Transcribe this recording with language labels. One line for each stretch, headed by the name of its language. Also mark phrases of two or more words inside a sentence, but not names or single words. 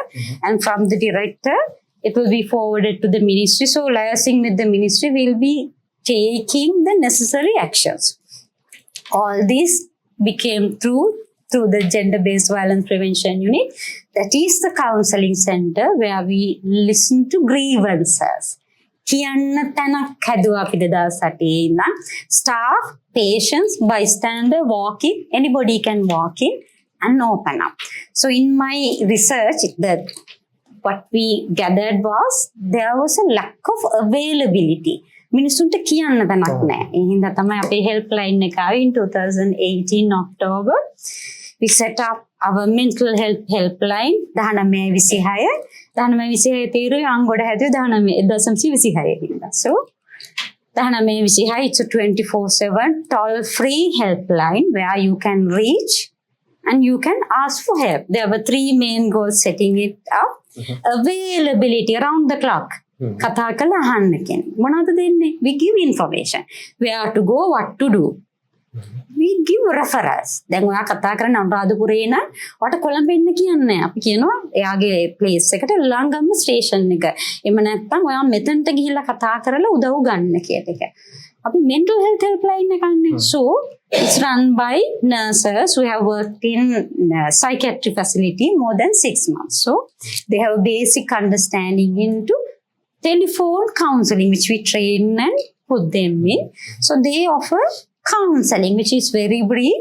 English: And from the director, it will be forwarded to the ministry. So liaising with the ministry, we will be taking the necessary actions. All these became through the Gender-Based Violence Prevention Unit. That is the counseling center where we listen to grievances.
Sinhala: කියන්න තැනක් හැදුවා අපි 2008 ඉඳන්.
English: Staff, patients, bystander, walk-in, anybody can walk in and open up. So in my research, what we gathered was there was a lack of availability.
Sinhala: මිනිස්සුන්ට කියන්න තැනක් නැහැ. ඒ හින්දා තමයි අපේ helpline එක ආවේ
English: in 2018 October. We set up our mental health helpline 1926.
Sinhala: 1926 තීරුවේ අංගොඩ හැදුවේ 1926 හින්දා.
English: So 1926, it's a 24/7 toll-free helpline where you can reach and you can ask for help. There were 3 main goals setting it up. Availability around the clock.
Sinhala: කතා කරලා අහන්න කියන්නේ. මොනවද දෙන්නේ?
English: We give information. Where to go, what to do. We give referrals.
Sinhala: දැන් ඔයා කතා කරන අනුරාධපුරේ නම් ඔයාට කොළඹ එන්න කියන්නේ. අපි කියනවා එයාගේ place එකට ළඟම station එක. එහෙම නැත්නම් ඔයා මෙතනට ගිහිල්ලා කතා කරලා උදව් ගන්න කියන එක. අපි
English: mental health helpline
Sinhala: එක ගන්න.
English: So it's run by nurses who have worked in psychiatric facility more than 6 months. So they have a basic understanding into telephone counseling, which we train and put them in. So they offer counseling, which is very brief.